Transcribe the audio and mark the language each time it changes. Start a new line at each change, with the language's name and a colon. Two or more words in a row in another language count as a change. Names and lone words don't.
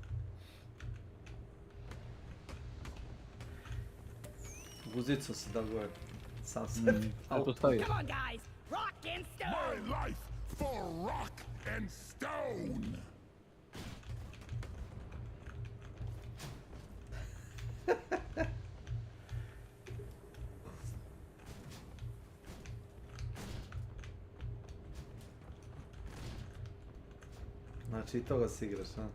Croatian: Guzicu si dal gore. Sam se.
English: Come on, guys! Rock and stone! My life for rock and stone!
Croatian: Znači i toga si igraš, a?